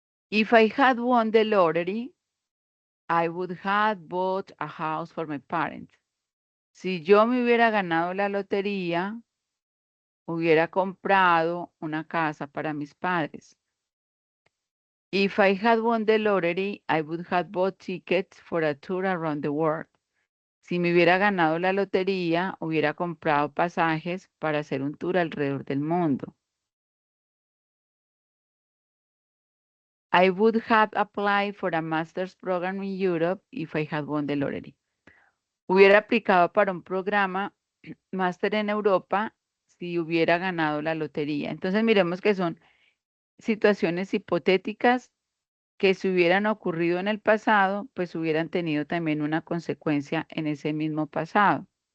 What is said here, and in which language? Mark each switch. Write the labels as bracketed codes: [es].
[en] If I had won the lottery, I would have bought a house for my parents. [es] Si yo me hubiera ganado la lotería, hubiera comprado una casa para mis padres. [en] If I had won the lottery, I would have bought tickets for a tour around the world. [es] Si me hubiera ganado la lotería, hubiera comprado pasajes para hacer un tour alrededor del mundo. [en] I would have applied for a master's program in Europe if I had won the lottery. [es] Hubiera aplicado para un programa máster en Europa si hubiera ganado la lotería. Entonces miremos que son situaciones hipotéticas que si hubieran ocurrido en el pasado, pues hubieran tenido también una consecuencia en ese mismo pasado.